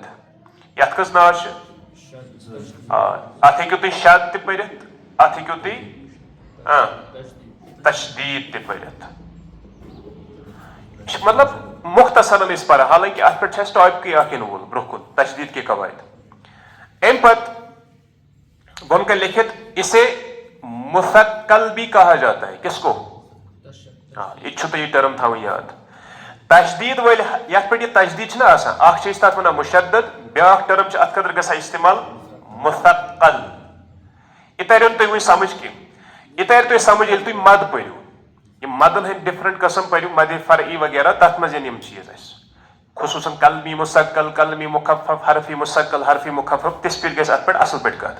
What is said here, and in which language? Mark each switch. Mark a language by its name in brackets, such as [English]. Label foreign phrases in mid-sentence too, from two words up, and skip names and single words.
[Kashmiri] یتھ کٔژ ناو چھِ اتھ ہیٚکِو تُہۍ شد تہِ پٔرِتھ اتھ ہیٚکِو تُہۍ تشدیٖد تہِ پٔرِتھ. یہِ چھِ مطلب مختصرن أسۍ پران حالانکہِ اتھ پٮ۪ٹھ چھِ اسہِ ٹاپکٕے اکھ یِنہٕ وول برونٛہہ کُن [Urdu] تشدیٖد کے قواعد. [Kashmiri] امہِ پتہٕ بۄن کن لکھِتھ [Urdu] اسے مثقل بھی کہا جاتا ہے. [Kashmiri] کس کو یہِ چھُ تۄہہِ یہِ ٹٔرم تھاوٕنۍ یاد. تشدیٖد وٲلۍ یتھ پٮ۪ٹھ یہِ تشدیٖد چھِنہ آسان اکھ چھِ أسۍ تتھ ونان مُشدد بیاکھ ٹٔرم چھِ اتھ خٲطرٕ گژھان استعمال مثقل. یہِ ترن تۄہہِ وۄنۍ سمجھ کینٛہہ. یہِ ترِ تۄہہِ سمجھ ییٚلہِ تُہۍ مد پٔرِو. یِم مدن ہٕنٛدۍ ڈفرنٹ قٕسم پٔرِو مدِ فرعی وغیرہ تتھ منٛز یِن یِم چیٖز اسہِ خصوٗصن قلمی مُثقل قلمی مخفف حرفی مُثقل حرفی مخفف تِژھ پھِرِ گژھِ اتھ پٮ۪ٹھ اصل پٲٹھۍ کتھ.